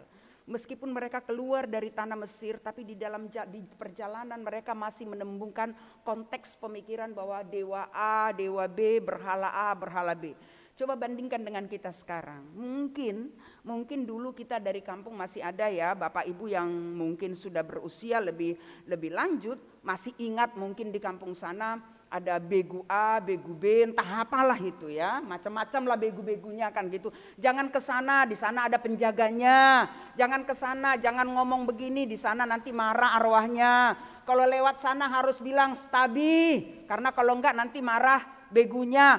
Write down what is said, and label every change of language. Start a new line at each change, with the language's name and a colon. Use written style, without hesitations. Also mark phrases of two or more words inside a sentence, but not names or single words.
Indonesian: Meskipun mereka keluar dari tanah Mesir, tapi di perjalanan mereka masih menemukan konteks pemikiran bahwa dewa A, dewa B, berhala A, berhala B. Coba bandingkan dengan kita sekarang. Mungkin dulu kita dari kampung masih ada ya Bapak Ibu yang mungkin sudah berusia lebih lanjut, masih ingat mungkin di kampung sana ada begu A, begu B, entah apalah itu ya, macam-macam lah begu-begunya kan gitu. Jangan ke sana, di sana ada penjaganya. Jangan ke sana, jangan ngomong begini, di sana nanti marah arwahnya. Kalau lewat sana harus bilang stabi, karena kalau enggak nanti marah begunya.